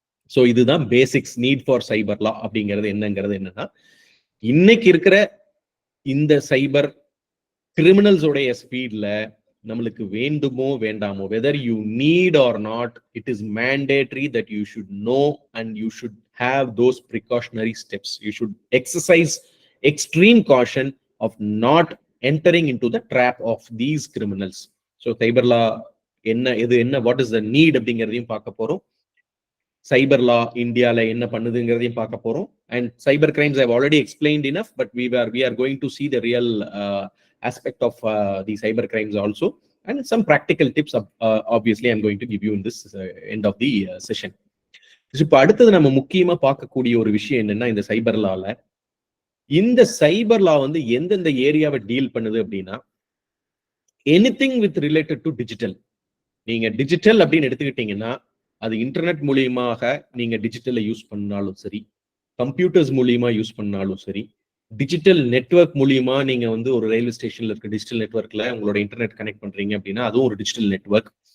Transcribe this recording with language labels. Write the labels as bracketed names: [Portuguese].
[Tamil] So இதுதான் basics need for சைபர் லா அப்படிங்கிறது என்னன்னா, இன்னைக்கு இருக்கிற இந்த சைபர் கிரிமினல்ஸோடைய ஸ்பீட்ல நம்மளுக்கு வேண்டுமோ வேண்டாமோ, [English] Whether you need or not, it is mandatory that you should know and you should have those precautionary steps. You should exercise extreme caution of not entering into the trap of these criminals. So cyber law what is the need [Tamil] அப்படிங்கிறதையும் பார்க்க போறோம். சைபர் லா இந்தியால என்ன பண்ணுதுங்கிறதையும் பார்க்க போறோம். [English] And cyber crimes I've already explained enough, but we are going to see the real aspect of the cyber crimes also, and some practical tips obviously I'm going to give you in this end of the session. [Tamil] இப்போ அடுத்தது நம்ம முக்கியமா பார்க்கக்கூடிய ஒரு விஷயம் என்னன்னா, இந்த சைபர் லால இந்த சைபர் லா வந்து எந்தெந்த ஏரியாவை டீல் பண்ணுது அப்படின்னா, [English] Anything with related to digital. [Tamil] நீங்க டிஜிட்டல் அப்படின்னு எடுத்துக்கிட்டீங்கன்னா அது இன்டர்நெட் மூலியமாக நீங்க டிஜிட்டலை யூஸ் பண்ணாலும் சரி, கம்ப்யூட்டர்ஸ் மூலியமா யூஸ் பண்ணாலும் சரி, டிஜிட்டல் நெட்வொர்க் மூலியமா நீங்க வந்து ஒரு ரயில்வே ஸ்டேஷன்ல இருக்க டிஜிட்டல் நெட்வொர்க்ல உங்களோட இன்டர்நெட் கனெக்ட் பண்றீங்க அப்படின்னா அதுவும் ஒரு டிஜிட்டல் நெட்வொர்க்.